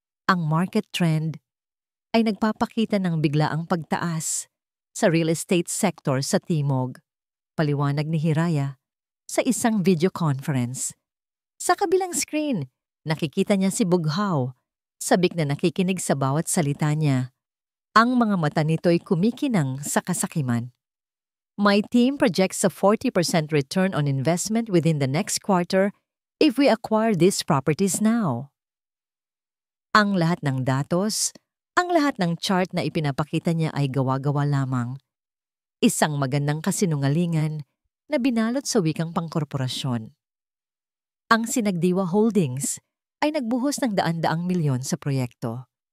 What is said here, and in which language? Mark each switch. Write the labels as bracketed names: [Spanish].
[Filipino] Ang market trend ay nagpapakita ng biglaang pagtaas sa real estate sector sa Timog. Paliwanag ni Hiraya sa isang video conference. Sa kabilang screen, nakikita niya si Bughaw, sabik na nakikinig sa bawat salita niya. Ang mga mata nito'y kumikinang sa kasakiman. [English] My team projects a 40% return on investment within the next quarter if we acquire these properties now. [Filipino] Ang lahat ng datos, ang lahat ng chart na ipinapakita niya ay gawa-gawa lamang. Isang magandang kasinungalingan na binalot sa wikang pangkorporasyon. Ang Sinagdiwa Holdings ay nagbuhos ng daan-daang milyon sa proyekto.